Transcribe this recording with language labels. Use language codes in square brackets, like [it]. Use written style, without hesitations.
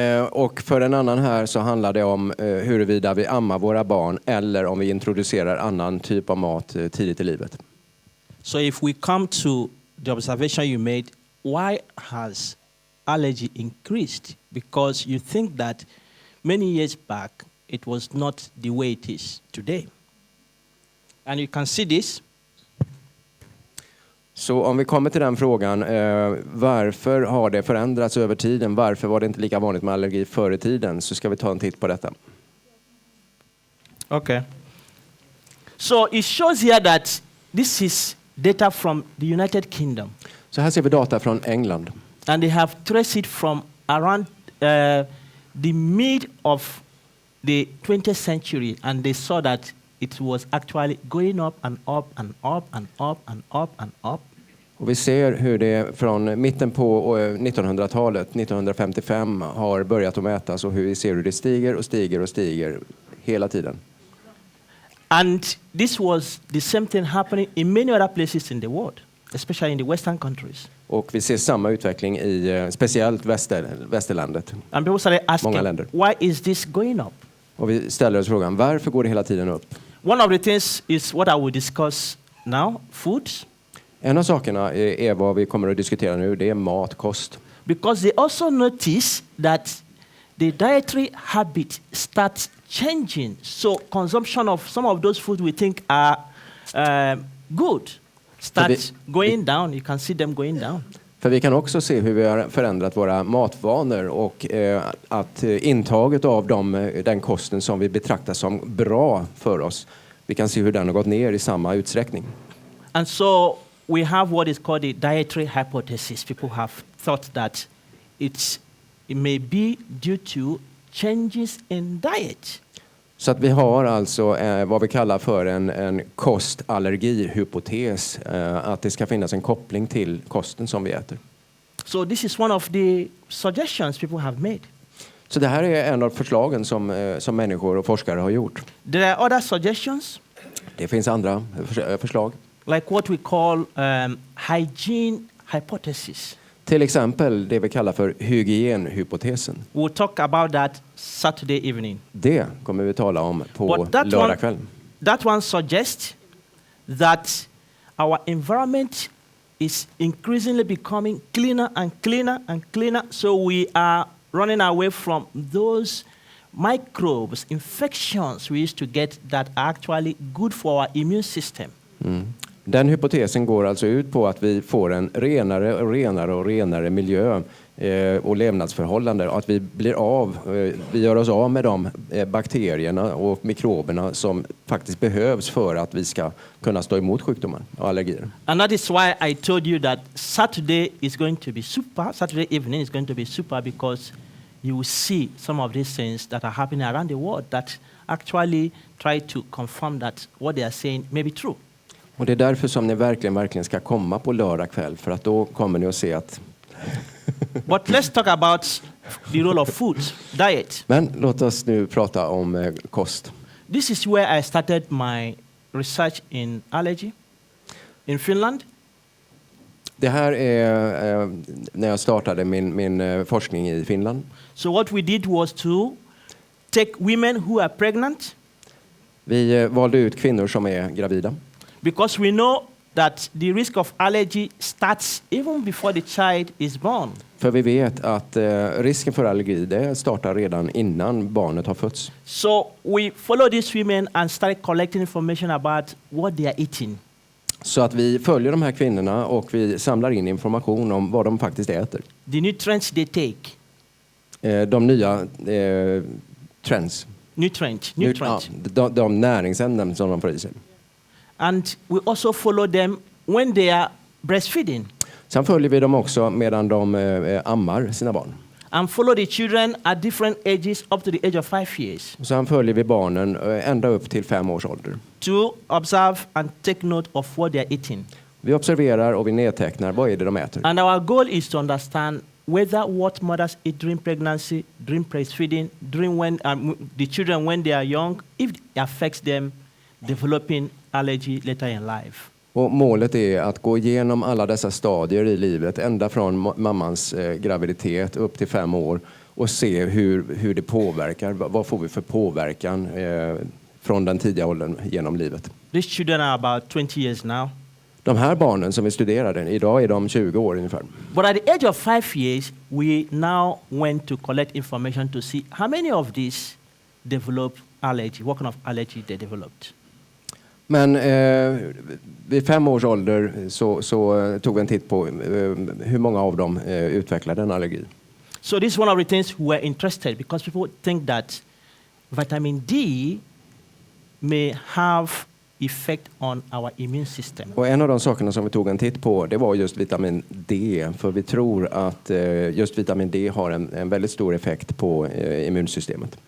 [sv] Och för en annan här så handlar det om huruvida vi ammar våra barn eller om vi introducerar annan typ av mat tidigt i livet. [en] So if we come to the observation you made, why has allergy increased? Because you think that many years back it was not the way it is today. And you can see this. [sv] Så om vi kommer till den frågan, varför har det förändrats över tiden? Varför var det inte lika vanligt med allergi förr i tiden? Så ska vi ta en titt på detta. [en] Okay. So it shows here that this is data from the United Kingdom. [sv] Så här ser vi data från England. [en] And they have traced it from around the mid of the 20th century, and they saw that it was actually going up and up and up and up and up and up. [sv] Och vi ser hur det från mitten på 1900-talet, 1955, har börjat att mätas och hur vi ser hur det stiger och stiger och stiger hela tiden. [en] And this was the same thing happening in many other places in the world, especially in the Western countries. [sv] Och vi ser samma utveckling i speciellt västerlandet. [en] And people started [sv] Många [en] asking, [sv] länder. [en] why is this going up? [sv] Och vi ställer oss frågan, varför går det hela tiden upp? [en] One of the things is what I will discuss now, foods. [sv] En av sakerna är vad vi kommer att diskutera nu, det är mat, kost. [en] Because they also notice that the dietary habit starts changing. So consumption of some of those foods we think are good starts going down. You can see them going down. [sv] För vi kan också se hur vi har förändrat våra matvanor och att intaget av den kosten som vi betraktar som bra för oss, vi kan se hur den har gått ner i samma utsträckning. [en] And so we have what is called the dietary hypothesis. People have thought that it may be due to changes in diet. [sv] Så att vi har alltså vad vi kallar för en kostallergihypotes, att det ska finnas en koppling till kosten som vi äter. [en] So this is one of the suggestions people have made. [sv] Så det här är en av förslagen som människor och forskare har gjort. [en] There are other suggestions. [sv] Det finns andra förslag. [en] Like what we call hygiene hypothesis. [sv] Till exempel det vi kallar för hygienhypotesen. [en] We'll talk about that Saturday evening. [sv] Det kommer vi tala om på lördag kväll. [en] That one suggests that our environment is increasingly becoming cleaner and cleaner and cleaner. So we are running away from those microbes, infections we used to get that are actually good for our immune system. [sv] Den hypotesen går alltså ut på att vi får en renare och renare och renare miljö och levnadsförhållanden, och att vi gör oss av med de bakterierna och mikroberna som faktiskt behövs för att vi ska kunna stå emot sjukdomar och allergier. [en] And that is why I told you that Saturday is going to be super. Saturday evening is going to be super because you will see some of these things that are happening around the world that actually try to confirm that what they are saying may be true. [sv] Och det är därför som ni verkligen ska komma på lördag kväll, för att då kommer ni att se att... [en] But let's talk about the role of food, diet. [sv] Men låt oss nu prata om kost. [en] This is where I started my research in allergy in Finland. [sv] Det här är när jag startade min forskning i Finland. [en] So what we did was to take women who are pregnant. [sv] Vi valde ut kvinnor som är gravida. [en] Because we know that the risk of allergy starts even before the child is born. [sv] För vi vet att risken för allergi det startar redan innan barnet har fötts. [en] So we follow these women and started collecting information about what they are eating. [sv] Så att vi följer de här kvinnorna och vi samlar in information om vad de faktiskt äter. [en] The nutrients they take. [sv] De nya trends. [en] Nutrients. [sv] De näringsämnen som de får i sig. [en] And we also follow them when they are breastfeeding. [sv] Sen följer vi dem också medan de ammar sina barn. [en] And follow the children at different ages up to the age of 5 years. [sv] Sen följer vi barnen ända upp till 5 års ålder. [en] To observe and take note of what they are eating. [sv] Vi observerar och vi nedtecknar vad är det de äter. [en] And our goal is to understand whether what mothers eat during pregnancy, during breastfeeding, during when the children when they are young, if it affects them developing allergy later in life. [sv] Och målet är att gå igenom alla dessa stadier i livet, ända från mammans graviditet upp till 5 år och se hur det påverkar. Vad får vi för påverkan från den tidiga åldern genom livet. [en] These children are about 20 years now. [sv] De här barnen som vi studerade, idag är de 20 år ungefär. [en] But at the age of 5 years, we now went to collect information to see how many of these developed allergy, what kind of allergy they developed. [sv] Men vid 5 års ålder så tog vi en titt på hur många av dem utvecklade en allergi. [en] So this is one of the things we were interested because people think that vitamin D may have effect on our immune system. [sv] Och en av de sakerna som vi tog en titt på, det var just vitamin D. För vi tror att just vitamin D har en väldigt stor effekt på immunsystemet.